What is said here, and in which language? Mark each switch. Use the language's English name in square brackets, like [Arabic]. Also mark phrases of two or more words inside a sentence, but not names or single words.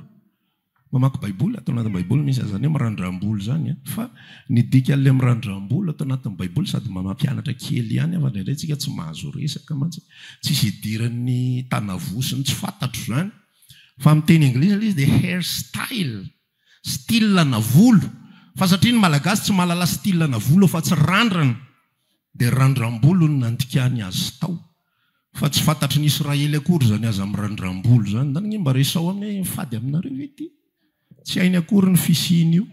[Malagasy] Mamaky baiboly, atao anatin'ny baiboly misy azany hoe mirandram-bolo zany. Fa ny dika an'ilay mirandram-bolo atao anatin'ny baiboly sady mampianatra kely ihany afa indraindray tsika tsy mahazo resaka mantsy. Tsisy idiran'ny tanavosiny tsy fantatro zany. Fa amin'ny teny anglisy izy dia [English] hair style, [Malagasy] style na volo. Fa satria ny malagasy tsy mahalala style na volo fa tsy randrana. Dia randram-bolo no nandikany azy tao. Fa tsy fantatry ny Israely akory zany aza amin'ny randram-bolo zany. Zany ny mba resao amin'ny fady aminareo vety. Tsy hainy akory ny fisiny io.